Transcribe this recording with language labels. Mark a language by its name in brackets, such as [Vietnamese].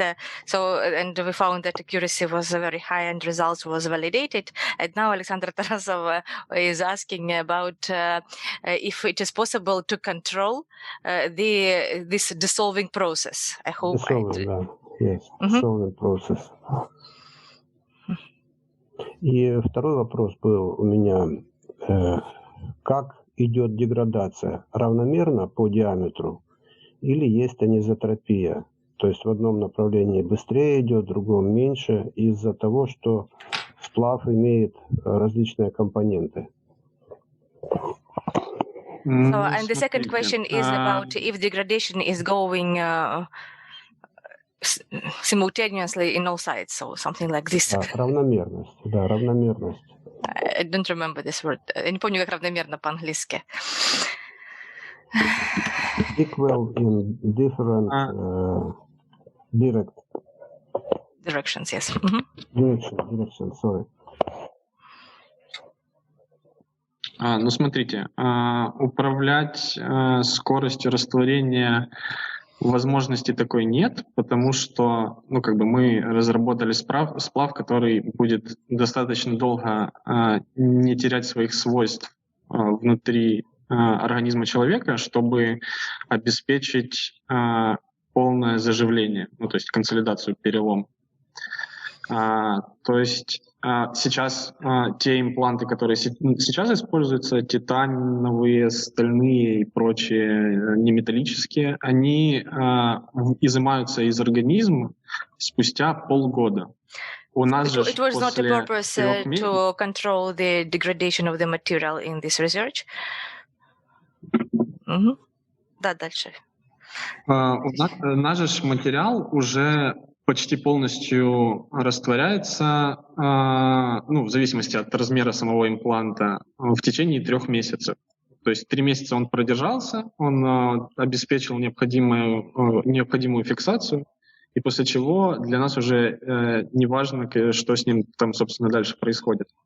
[English] And we found that accuracy was very high and results was validated. And now Alexander Tarasov is asking about if it is possible to control this dissolving process. I hope. Yes, solving process. [Russian] И второй вопрос был у меня. Как идет деградация? Равномерно по диаметру или есть анизотропия? То есть в одном направлении быстрее идет, в другом меньше, из-за того, что сплав имеет различные компоненты. [English] So, and the second question is about if degradation is going simultaneously in all sides, so something like this. [Russian] Равномерность, да, равномерность. [English] I don't remember this word. [Russian] Я не помню, как равномерно по-английски. [English] Equal in different directions, yes. Direction, sorry. [Russian] Ну, смотрите, управлять скоростью растворения возможности такой нет, потому что, ну, как бы мы разработали сплав, который будет достаточно долго не терять своих свойств внутри организма человека, чтобы обеспечить полное заживление, ну, то есть консолидацию, перелом. То есть сейчас те импланты, которые сейчас используются, титановые, стальные и прочие неметаллические, они изымаются из организма спустя полгода. У нас же [English] It was not a purpose to control the degradation of the material in this research. [Russian] Да, дальше. У нас же материал уже почти полностью растворяется, ну, в зависимости от размера самого импланта, в течение 3 месяцев. То есть 3 месяца он продержался, он обеспечил необходимую фиксацию, и после чего для нас уже не важно, что с ним там, собственно, дальше происходит.